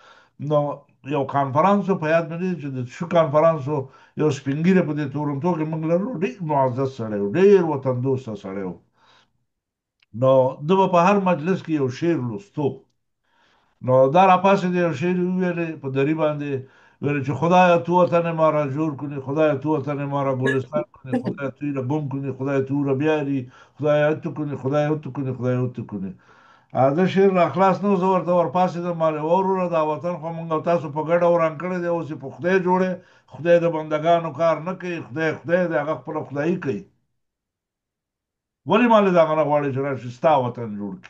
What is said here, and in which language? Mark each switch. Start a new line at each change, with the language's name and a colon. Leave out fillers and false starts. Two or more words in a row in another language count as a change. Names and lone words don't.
Pashto: نو یو کانفرانس په یاد مې دی چې د شو کانفرانس یو سپین ږیری په دې تورنټو کې موږ لرو، ډېر معزز سړی و، ډېر وطن دوسته سړی و. نو ده به په هر مجلس کې یو شعر لوستو. نو دا راپاسېد یو شعر یې وویلې په دري باندې، ویل چې
Persian: خدایا تو وطن ما را جور کنی، خدایا تو وطن ما را گلستان کنی، خدایا توی را گم کنی، خدایا تو را بیاری، خدایا اتو کنی، خدایا اتو کنی، خدایا اتو کنی.
Pashto: دا شعر را خلاص نه و، زه ورته ورپاڅېدم، ما ویل وروره دا وطن خو موږ او تاسو په ګډه وران کړی دی، اوس یې په خدای جوړی، خدای د بندګانو کار نه کوي، خدای دی هغه خپله خدایي کوي. ولې ما له دغه نه غواړې چې راشي ستا وطن جوړ کړي؟